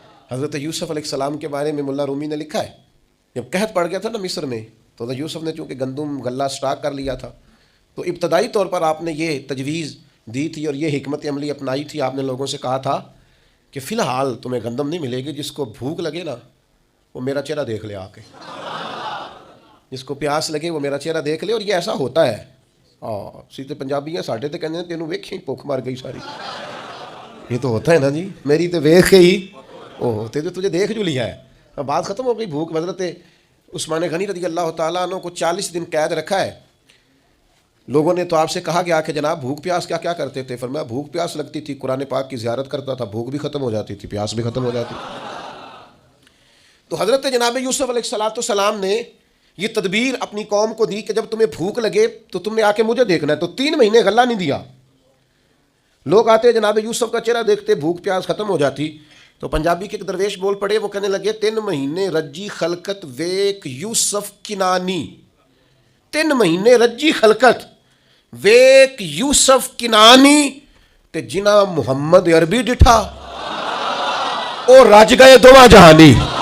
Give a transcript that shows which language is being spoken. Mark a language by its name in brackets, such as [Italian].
[Urdu] حضرت یوسف علیہ السلام کے بارے میں ملا رومی نے لکھا ہے, جب قحط پڑ گیا تھا نا مصر میں, تو حضرت یوسف نے چونکہ گندم غلہ سٹاک کر لیا تھا, تو ابتدائی طور پر آپ نے یہ تجویز دی تھی اور یہ حکمت عملی اپنائی تھی. آپ نے لوگوں سے کہا تھا کہ فی الحال تمہیں گندم نہیں ملے گی, جس کو بھوک لگے نا وہ میرا چہرہ دیکھ لے آ کے, جس کو پیاس لگے وہ میرا چہرہ دیکھ لے. اور یہ ایسا ہوتا ہے. [Punjabi] سیدھے پنجابی ہیں ساڈے تے کہندے نے تینوں ویکھی بھوک مر گئی ساری. [Urdu] یہ تو ہوتا ہے نا جی, میری تو ویکھ کے ہی تجھے دیکھ جو لیا ہے, بات ختم ہو گئی. بھوک. حضرت عثمان غنی رضی اللہ تعالیٰ عنہ کو 40 دن قید رکھا ہے. لوگوں نے تو آپ سے کہا گیا کہ جناب بھوک پیاس کیا کیا کرتے تھے؟ فرمایا بھوک پیاس لگتی تھی, قرآن پاک کی زیارت کرتا تھا, بھوک بھی ختم ہو جاتی تھی, پیاس بھی ختم ہو جاتی تھی. تو حضرت جناب یوسف علیہ السلام نے یہ تدبیر اپنی قوم کو دی کہ جب تمہیں بھوک لگے تو تم نے آ کے مجھے دیکھنا ہے. تو 3 مہینے غلہ نہیں دیا. لوگ آتے جناب یوسف کا چہرہ دیکھتے, بھوک پیاس ختم ہو جاتی. تو پنجابی کے ایک درویش بول پڑے, وہ کہنے لگے [Punjabi] 3 مہینے رجی خلقت ویک یوسف کنانی. 3 مہینے رجی خلقت ویک یوسف کنانی تے جنا محمد عربی ڈٹھا او رج گئے دوواں جہانی.